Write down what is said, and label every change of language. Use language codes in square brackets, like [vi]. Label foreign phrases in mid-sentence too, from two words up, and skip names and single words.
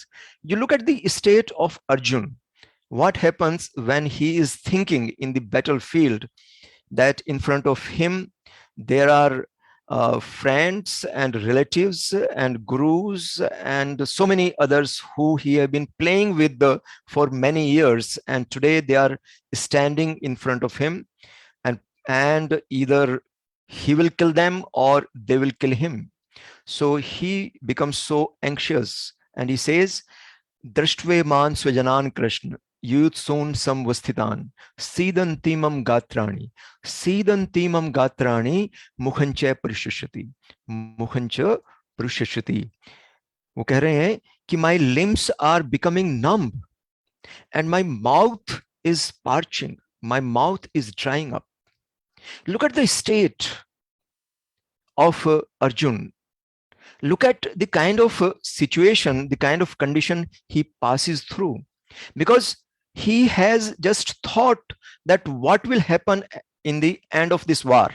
[en] You look at the state of Arjun. What happens when he is thinking in the battlefield that in front of him there are friends and relatives and gurus and so many others who he have been playing with for many years, and today they are standing in front of him, and either he will kill them or they will kill him. So he becomes so anxious, and he says, [sa] दृष्ट्वेमं स्वजनं कृष्ण युयुत्सुं समुपस्थितम् सीदन्ति मम गात्राणि मुखं च परिशुष्यति [hi] वो कह रहे हैं कि [en] my limbs are becoming numb and my mouth is parching, my mouth is drying up. Look at the state of Arjun. Look at the kind of situation, the kind of condition he passes through, because he has just thought that what will happen in the end of this war.